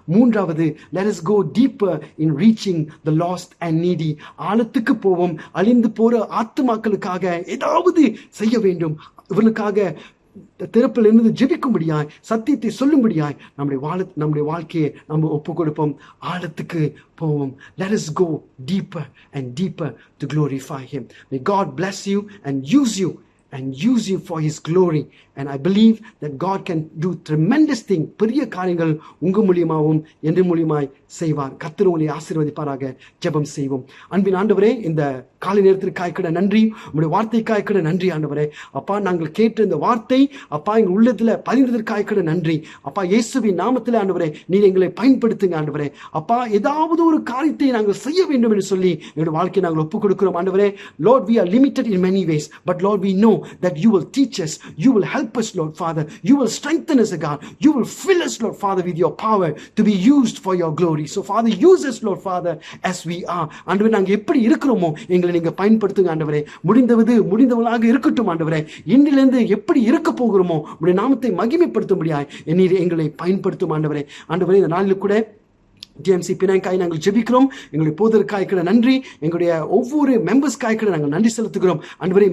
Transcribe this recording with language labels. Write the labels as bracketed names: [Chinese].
[English] 3வது, let us go deeper in reaching the lost and needy. [Tamil] ஆழத்துக்கு போவோம், அழிந்து போற ஆத்துமாக்களுக்காக ஏதாவது செய்ய வேண்டும், இவர்களுக்காக திறப்பில் இருந்து ஜெபிக்கும்படியாய், சத்தியத்தை சொல்லும்படியாய் நம்முடைய வாழ்க்கையை நம்ம ஒப்பு கொடுப்போம். ஆழத்துக்கு போவோம். [English] Let us go deeper and deeper to glorify Him. May God bless you and use you for His glory. And I believe that God can do tremendous thing. [Tamil] பெரிய காரியங்கள் உங்க மூலியமாகவும் என்ற மூலியமாய் செய்வார். கர்த்தர் உங்களை ஆசீர்வதிப்பாராக. ஜெபம் செய்வோம். அன்பின் ஆண்டவரே, இந்த காலை நேரத்திற்காய் கூட நன்றி, உங்களுடைய வார்த்தைக்காய் கூட நன்றி ஆண்டவரே. அப்பா, நாங்கள் கேட்ட இந்த வார்த்தை அப்பா எங்கள் உள்ளத்துல பதிந்ததற்காய் கூட நன்றி. அப்பா, இயேசுவின் நாமத்திலே ஆண்டவரே நீர் எங்களை பயன்படுத்துங்க ஆண்டவரே. அப்பா, ஏதாவது ஒரு காரியத்தை நாங்கள் செய்ய வேண்டும் என்று சொல்லி எங்களுடைய வாழ்க்கையை நாங்கள் ஒப்புக் கொடுக்கிறோம் ஆண்டவரே. [English] Lord, we are limited in many ways, but Lord, we know that you will teach us, you will help us, Lord Father, you will strengthen us, God, you will fill us, Lord Father, with your power to be used for your glory. So Father, use us, Lord Father, as we are. [Tamil] ஆண்டவரே, நாங்க எப்படி இருக்கிறோமோ எங்களை நீங்க பயன்படுத்துங்க ஆண்டவரே. முடிந்தவளாக இருக்கட்டும் ஆண்டவரே. இன்றிலிருந்து எப்படி இருக்க போகிறோமோ உடைய நாமத்தை மகிமைப்படுத்தும்படியாய் எங்களை பயன்படுத்தும் ஆண்டவரே. ஆண்டவரே, இந்த நாளில் கூட டிஎம்சி பினாங்காய் நாங்கள் ஜெபிக்கிறோம். எங்களுடைய போதற்காய் கூட நன்றி, எங்களுடைய ஒவ்வொரு மெம்பர்ஸ்காய் கூட நாங்கள் நன்றி செலுத்துகிறோம் ஆண்டவரே.